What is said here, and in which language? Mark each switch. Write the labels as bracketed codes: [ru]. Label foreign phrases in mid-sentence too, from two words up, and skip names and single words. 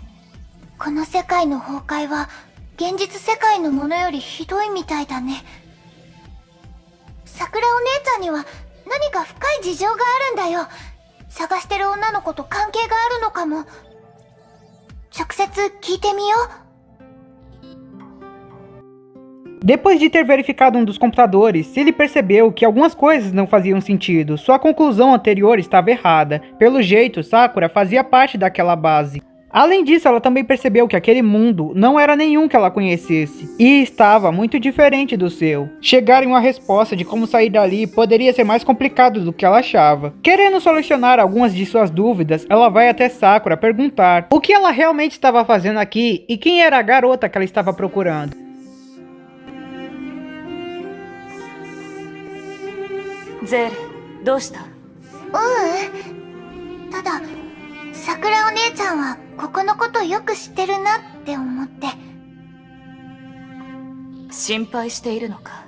[ja] この世界の崩壊は現実世界のものよりひどいみたいだね。桜お姉ちゃんには何か深い事情があるんだよ。探してる女の子と関係があるのかも。直接聞いてみよう。 [pt] Depois de ter verificado um dos computadores, Cilly percebeu que algumas coisas não faziam sentido. Sua conclusão anterior estava errada. Pelo jeito, Sakura fazia parte daquela base. Além disso, ela também percebeu que aquele mundo não era nenhum que ela conhecesse, e estava muito diferente do seu. Chegar em uma resposta de como sair dali poderia ser mais complicado do que ela achava. Querendo solucionar algumas de suas dúvidas, ela vai até Sakura perguntar o que ela realmente estava fazendo aqui e quem era a garota que ela estava procurando. [ja] Zere, どうした？ただ桜お姉ちゃんはここのことよく知ってるなって思って。心配しているのか？